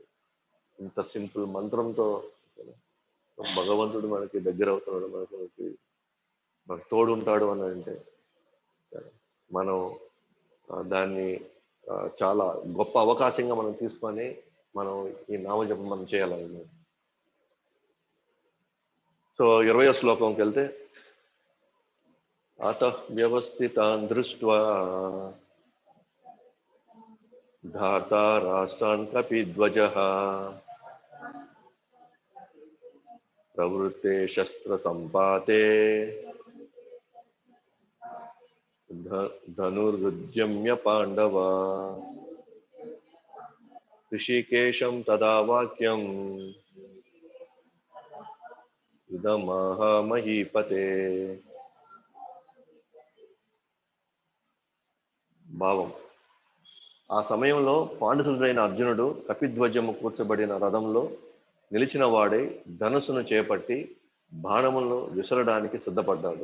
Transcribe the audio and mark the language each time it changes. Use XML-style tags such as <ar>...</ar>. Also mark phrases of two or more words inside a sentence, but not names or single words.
<te>ఇంత సింపుల్ మంత్రంతో భగవంతుడు మనకి దగ్గర అవుతున్నాడు, మనకు తోడు ఉంటాడు అని అంటే మనం దాన్ని చాలా గొప్ప అవకాశంగా మనం తీసుకొని మనం ఈ నామజపం మనం చేయాలన్నమాట. సో 20వ శ్లోకంకి వెళ్తే,</te> <sa>అత వ్యవస్థితాన్ దృష్ట్వా धाता राष्ट्रान् कपिध्वजः प्रवृत्ते शस्त्रसम्पाते धनुर्विद्यम्य पाण्डवा ऋषिकेशं तदा वाक्यम् इदमाह महीपते.</sa> <te>భావం: ఆ సమయంలో పాండితుడైన అర్జునుడు కపిధ్వజము కూర్చబడిన రథంలో నిలిచిన వాడై ధనుసును చేపట్టి బాణములను విసరడానికి సిద్ధపడ్డాడు.</te>